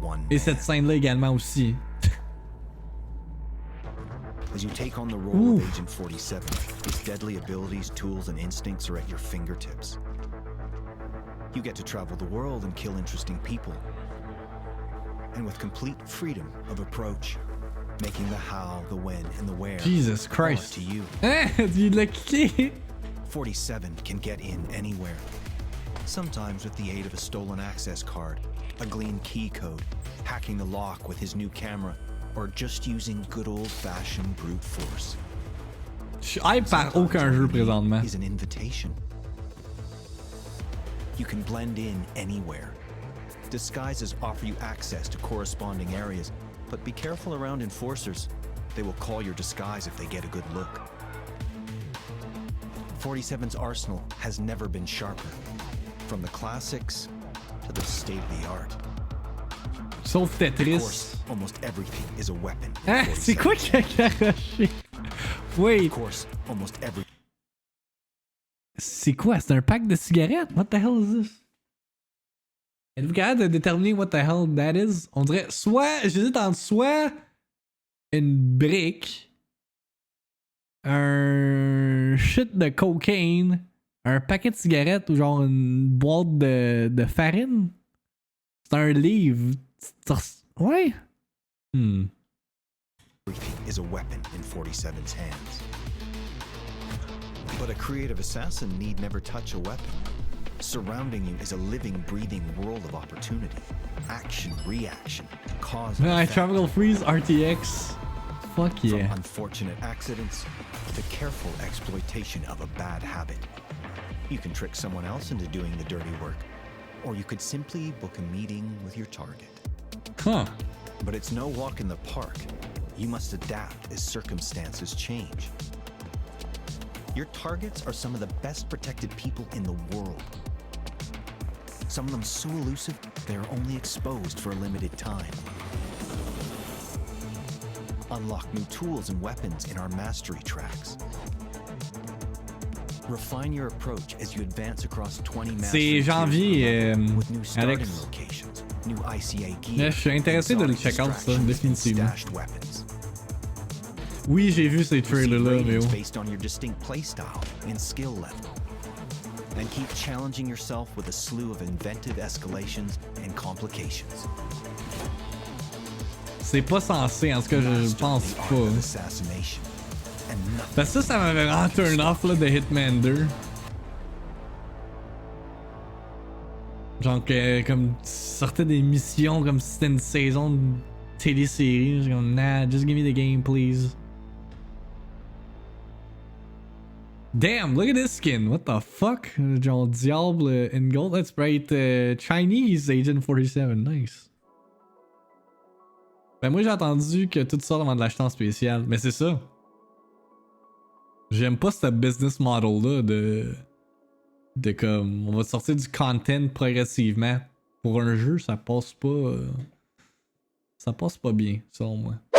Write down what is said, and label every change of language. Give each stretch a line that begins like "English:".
French: Et cette scène-là également aussi.
English: As you take on the role of Agent 47, his deadly abilities, tools, and instincts are at your fingertips. You get to travel the world and kill interesting people. And with complete freedom of approach, making the how, the when, and the where. Jesus Christ. To you.
French: Tu l'as cliqué.
English: 47 can get in anywhere. Sometimes with the aid of a stolen access card, a gleaned key code, hacking the lock with his new camera, or just using good old-fashioned brute force.
French: Je suis hype par aucun jeu présentement.
English: Is an invitation. You can blend in anywhere. Disguises offer you access to corresponding areas, but be careful around enforcers. They will call your disguise if they get a good look. 47's arsenal has never been sharper, from the classics to the state-of-the-art.
French: Sauf Tetris.
English: Almost everything is a weapon.
French: Hein? C'est quoi qui a garoché? Wait.
English: Of course, almost every.
French: C'est quoi? C'est un pack de cigarettes?
English: What the hell is this?
French: Êtes-vous capable de déterminer
English: what the hell that is?
French: On dirait soit, j'hésite entre soit une brique, un shit de cocaine, un paquet de cigarettes ou genre une boîte de farine. C'est un livre. Ouais.
English: Everything is a weapon in 47's hands. But a creative assassin need never touch a weapon. Surrounding you is a living, breathing world of opportunity. Action, reaction, cause and effect. Tropical Freeze RTX. Fuck yeah. From unfortunate accidents to careful exploitation of a bad habit. You can trick someone else into doing the dirty work, or you could simply book a meeting with your target. Huh. But it's no walk in the park. You must adapt as circumstances change. Your targets are some of the best protected people in the world. Some of them so elusive, they are only exposed for a limited time. Unlock new tools and weapons in our mastery tracks. Refine your approach as you advance across 20
French: C'est janvier,
English: with new starting Alex. locations, new ICA gear,
French: Mais je suis intéressé de le check out, ça, définitivement.
English: stashed weapons.
French: Oui, j'ai vu ces trailers-là, mais oh.
English: Based on your distinct playstyle and skill level. And keep challenging yourself with a slew of inventive escalations and complications.
French: C'est pas censé, en tout cas, je pense pas.
English: Assassination.
French: Parce que ça m'avait vraiment turn off là, de Hitman 2. Genre que comme tu sortais des missions comme si c'était une saison de télésérie. J'ai comme
English: nah, just give me the game please. Damn, look at this skin. What the fuck? Genre Diable in gold. Let's write Chinese Agent 47. Nice.
French: Ben moi j'ai entendu que tout ça avant de l'acheter en spécial. Mais c'est ça. J'aime pas ce business model là de comme on va sortir du content progressivement. Pour un jeu, ça passe pas bien selon moi.